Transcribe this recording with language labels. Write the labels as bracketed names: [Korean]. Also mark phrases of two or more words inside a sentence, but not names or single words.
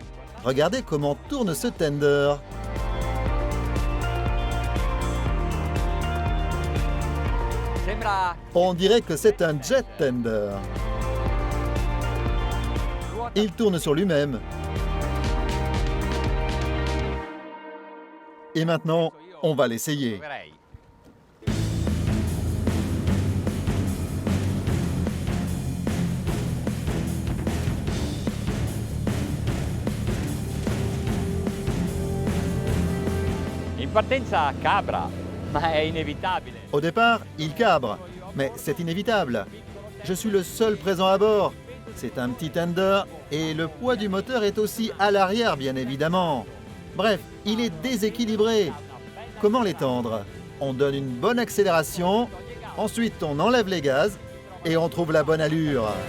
[French] Regardez comment tourne ce tender. On dirait que c'est un [English] jet tender. [French] Il tourne sur lui-même. Et maintenant, on va l'essayer. [Italian] In partenza cabra, ma è inevitabile. [French] Au départ, il cabre, mais c'est inévitable. Je suis le seul présent à bord. C'est un petit tender et le poids du moteur est aussi à l'arrière, bien évidemment. Bref, il est déséquilibré. Comment l'étendre? On donne une bonne accélération, ensuite on enlève les gaz et on trouve la bonne allure.